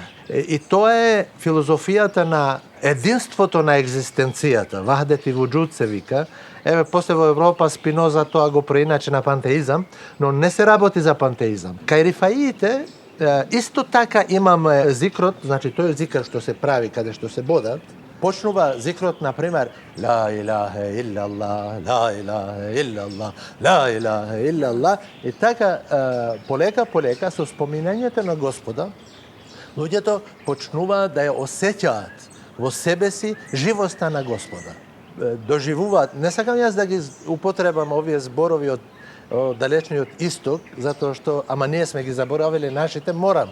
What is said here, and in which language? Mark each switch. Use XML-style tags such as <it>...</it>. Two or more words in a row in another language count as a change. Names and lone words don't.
<mk>И тоа е филозофијата на единството на екзистенцијата. Вахдет и вуџуд се вика. Еве, после во Европа Спиноза тоа го преиначи на пантеизам, но не се работи за пантеизам. Кај рифаиите, исто така имаме зикрот, значи тој зикр што се прави каде што се бодат, почнува зикрот, например,</mk> <ar>لا إله إلا الله لا إله إلا الله لا إله إلا الله.</ar> <mk>И така, полека, со споминањето на Господа, луѓето почнуваат да ја осеќаат во себе си живоста на Господа. Доживуваат, не сакам јас да ги употребам овие зборови од далечниот исток, затоа што, ама ние сме ги заборавили нашите, морам.</mk>